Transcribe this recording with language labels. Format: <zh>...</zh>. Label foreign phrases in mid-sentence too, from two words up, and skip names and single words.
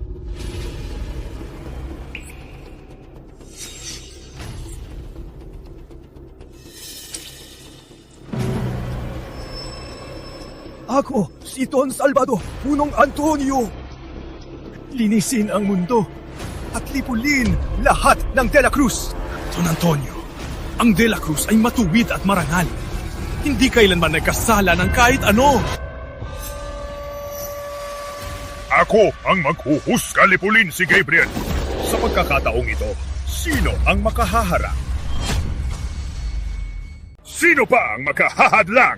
<tl>Ako, si Don Salvador, Punong Antonio. Linisin ang mundo at lipulin lahat ng De La Cruz. Don Antonio, ang De La Cruz ay matuwid at marangal. Hindi kailanman nagkasala ng kahit ano. Ako ang maghuhusga lipulin si Gabriel. Sa pagkakataong ito, sino ang makahaharang? Sino pa ang makahahadlang?</tl>